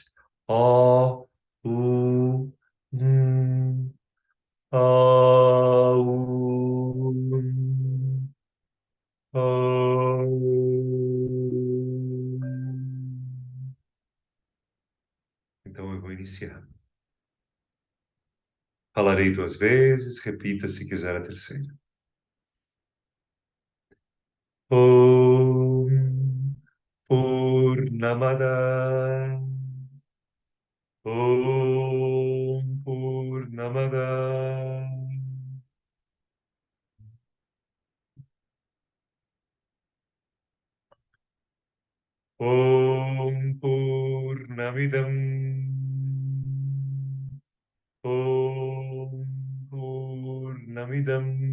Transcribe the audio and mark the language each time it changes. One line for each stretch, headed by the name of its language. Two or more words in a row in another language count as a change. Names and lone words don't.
Portuguese: O, U, Aum, Aum. Então eu vou iniciar. Falarei 2 vezes, repita se quiser a terceira.
Sanskrit: ओम् पूर्णमद ओम् पूर्णमद ओम् पूर्णमिदम् ओम् पूर्णमिदम्